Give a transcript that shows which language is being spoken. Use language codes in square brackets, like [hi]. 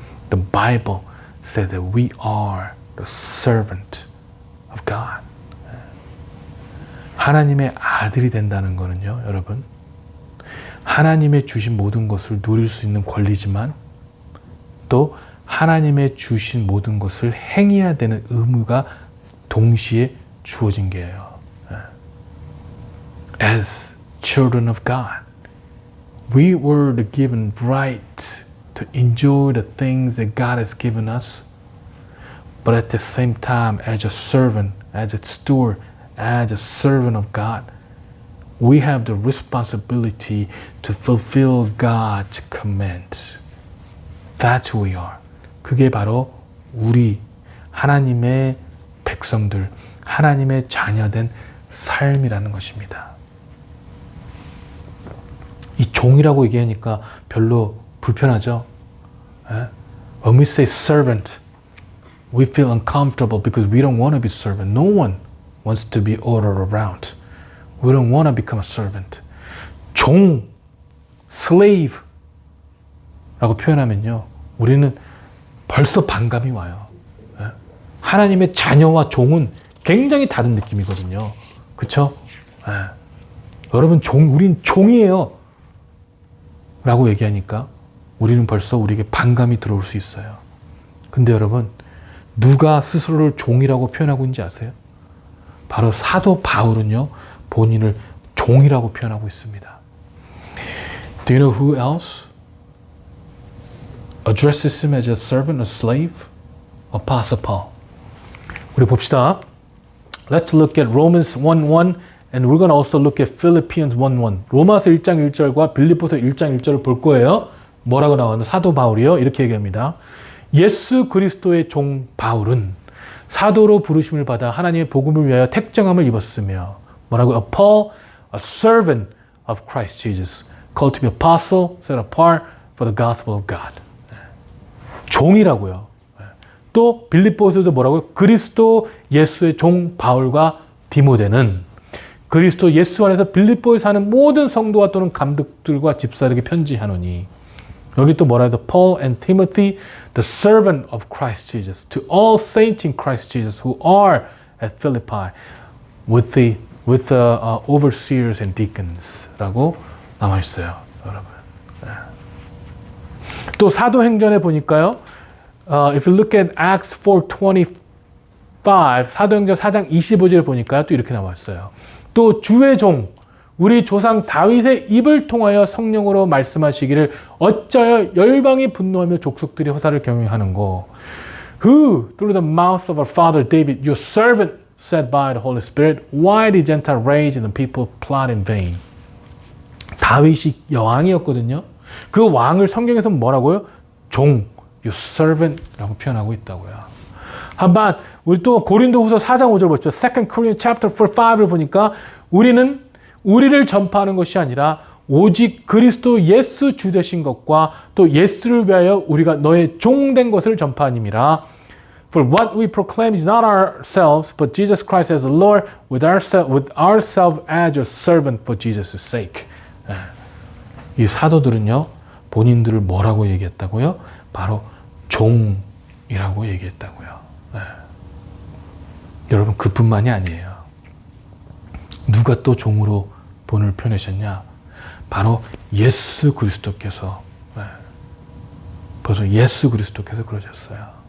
[en] The Bible says that we are the servant of God. [ko] 하나님의 아들이 된다는 거는요, 여러분, 하나님의 주신 모든 것을 누릴 수 있는 권리지만 또 하나님의 주신 모든 것을 행해야 되는 의무가 동시에 주어진 게예요. [en] As children of God, we were given right to enjoy the things that God has given us, but at the same time, as a servant, as a steward, as a servant of God, we have the responsibility to fulfill God's commands. That's who we are. [ko] 그게 바로 우리 하나님의 백성들, 하나님의 자녀된 삶이라는 것입니다. 이 종이라고 얘기하니까 별로 불편하죠? [en] When we say servant, we feel uncomfortable because we don't want to be servant. No one wants to be ordered around. We don't want to become a servant. [ko] 종, slave 라고 표현하면요, 우리는 벌써 반감이 와요. 하나님의 자녀와 종은 굉장히 다른 느낌이거든요. 그쵸? 여러분, 우린 종이에요. 라고 얘기하니까 우리는 벌써 우리에게 반감이 들어올 수 있어요. 근데 여러분, 누가 스스로를 종이라고 표현하고 있는지 아세요? 바로 사도 바울은요, 본인을 종이라고 표현하고 있습니다. [en] Do you know who else addresses him as a servant, a slave? Apostle Paul. [ko] 우리 봅시다. [en] Let's look at Romans 1:1 and we're going to also look at Philippians 1:1. [ko] 로마서 1장 1절과 빌립보서 1장 1절을 볼 거예요. 뭐라고 나왔나? 사도 바울이요. 이렇게 얘기합니다. 예수 그리스도의 종 바울은 사도로 부르심을 받아 하나님의 복음을 위하여 택정함을 입었으며 뭐라고요? [en] A Paul, a servant of Christ Jesus, called to be apostle, set apart for the gospel of God. [ko] 종이라고요. 또 빌립보서도 뭐라고요? 그리스도 예수의 종 바울과 디모데는 그리스도 예수 안에서 빌립보에 사는 모든 성도와 또는 감독들과 집사에게 편지하노니 여기 또 뭐라 해도 [en] Paul and Timothy, the servant of Christ Jesus, to all saints in Christ Jesus who are at Philippi with the overseers and deacons [ko] 라고 남아 있어요, 여러분. 또 사도행전에 보니까요, [en] if you look at Acts 4:25, [ko] 사도행전 4장 25절에 보니까 또 이렇게 나와 있어요. 또 주의 종 우리 조상 다윗의 입을 통하여 성령으로 말씀하시기를 어찌하여 열방이 분노하며 족속들이 허사를 경영하는고 [en] Who through the mouth of our father David your servant said by the Holy Spirit why the Gentile rage and the people plot in vain. [ko] 다윗이 여왕이었거든요. 그 왕을 성경에서 뭐라고요? 종, [en] your servant [ko] 라고 표현하고 있다고요. 한번 우리 또 고린도후서 4장 5절 보죠. 2 Corinthians chapter 5을 보니까 우리를 전파하는 것이 아니라 오직 그리스도 예수 주 되신 것과 또 예수를 위하여 우리가 너의 종된 것을 전파하님이라. [en] For what we proclaim is not ourselves, but Jesus Christ as the Lord, with ourselves as your servant for Jesus' sake. [ko] 이 사도들은요, 본인들을 뭐라고 얘기했다고요? 바로 종이라고 얘기했다고요. 여러분, 그뿐만이 아니에요. 누가 또 종으로 본을 펴내셨냐? 바로 예수 그리스도께서, 벌써 예수 그리스도께서 그러셨어요.